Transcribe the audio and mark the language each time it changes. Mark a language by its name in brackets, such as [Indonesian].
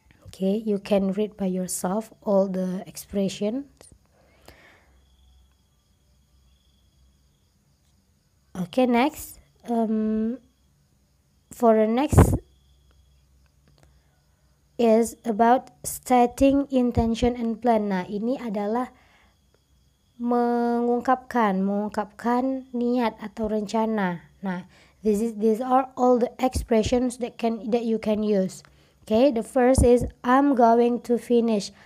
[English] Okay, you can read by yourself all the expressions. Okay, next. For the next is about stating intention and plan. [Indonesian] Nah, ini adalah mengungkapkan niat atau rencana. [English] Nah, these are all the expressions that you can use. Okay, the first is I'm going to finish.